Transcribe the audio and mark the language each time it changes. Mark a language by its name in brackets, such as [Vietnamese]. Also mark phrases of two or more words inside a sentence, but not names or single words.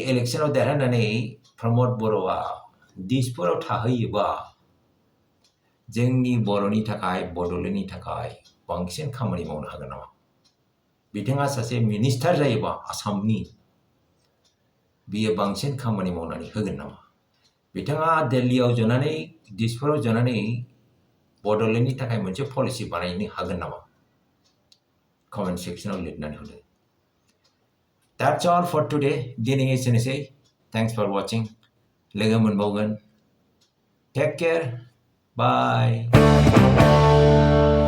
[Bodo] इलेक्शनाव देरहानानै प्रमद बर'आ दिसपुराव थाहैयोबा जोंनि बर'नि थाखाय बड'लेण्डनि थाखाय बांसिन खामानि मावनो हागोन नामा बिथाङा सासे मिनिस्टार जायोबा आसामनि बियो बांसिन खामानि मावनानै होगोन नामा बिथाङा दिल्लीयाव जनानै दिसपुराव जनानै बड'लेण्डनि थाखाय मोनसे पलिसि बानायनो हागोन नामा कमेन्ट सेक्सनाव लिरनानै होदो [English] That's all for today. [Bodo] दिनै एसेनोसै [English] Thanks for watching. [Bodo] लोगो मोनबावगोन. [English] Take care. Bye.